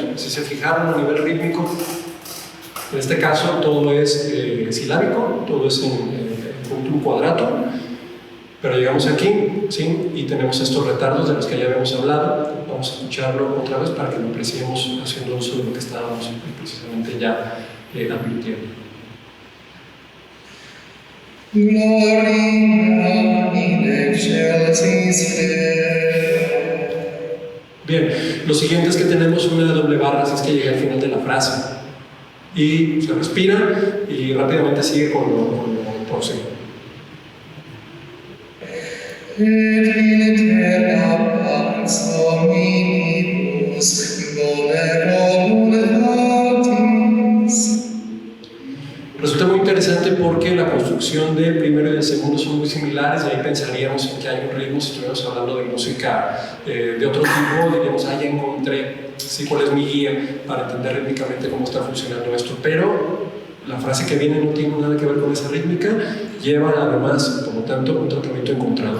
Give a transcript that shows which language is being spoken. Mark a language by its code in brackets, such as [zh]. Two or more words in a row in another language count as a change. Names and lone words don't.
[es] Si se fijaron a nivel rítmico, en este caso todo es silábico, todo es en un cuadrato, pero llegamos aquí, ¿sí? Y tenemos estos retardos de los que ya habíamos hablado. Vamos a escucharlo otra vez para que lo apreciemos haciendo uso de lo que estábamos precisamente ya advirtiendo. [la] Gloria in excelsis Deo. [es] Bien, lo siguiente es que tenemos una doble barra, así es que llega al final de la frase. Y se respira y rápidamente sigue con lo próximo. [la] Et in terra pax omnibus voluntatis. [es] Resulta muy interesante porque la construcción del primero y del segundo son muy similares y ahí pensaríamos en que hay un ritmo, si estuviéramos hablando de música de otro tipo, diríamos, ya encontré sí, cuál es mi guía para entender rítmicamente cómo está funcionando esto, pero la frase que viene no tiene nada que ver con esa rítmica, lleva además, por lo tanto, un tratamiento encontrado.